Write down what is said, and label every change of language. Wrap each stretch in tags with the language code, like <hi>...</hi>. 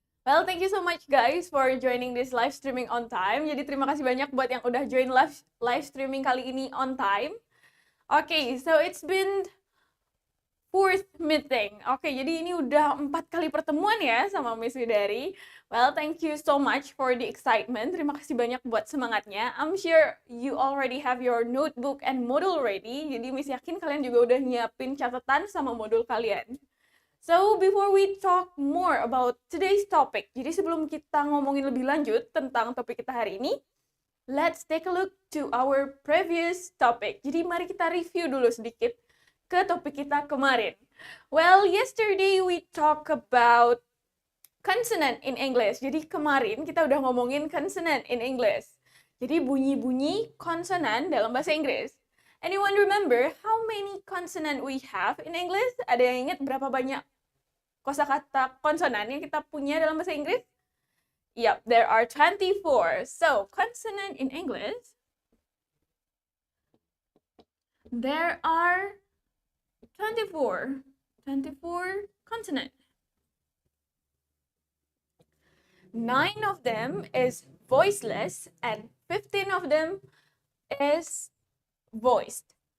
<en>Well, thank you so much guys for joining this live streaming on time.</en> <id>Jadi terima kasih banyak buat yang udah join live streaming kali ini</id> <en>on time. Okay, so it's been fourth meeting.</en> <id>Oke, jadi ini udah 4 kali pertemuan ya sama Miss Widari.</id> <en>Well, thank you so much for the excitement.</en> <id>Terima kasih banyak buat semangatnya.</id> <en>I'm sure you already have your notebook and module ready.</en> <id>Jadi Miss yakin kalian juga udah nyiapin catatan sama modul kalian.</id> <en>So, before we talk more about today's topic,</en> <id>jadi sebelum kita ngomongin lebih lanjut tentang topik kita hari ini,</id> <en>let's take a look to our previous topic.</en> <id>Jadi mari kita review dulu sedikit ke topik kita kemarin.</id> <en>Well, yesterday we talk about consonant in English.</en> <id>Jadi kemarin kita udah ngomongin consonant</id> <en>in English.</en> <id>Jadi bunyi-bunyi konsonan dalam bahasa Inggris.</id> <en>Anyone remember how many consonant we have in English?</en> <id>Ada yang ingat berapa banyak kosakata konsonan yang kita punya dalam bahasa Inggris?</id> <en>Yep, there are 24. So, consonant in English, there are 24 consonant. 9 of them is voiceless and 15 of them is voiced.</en>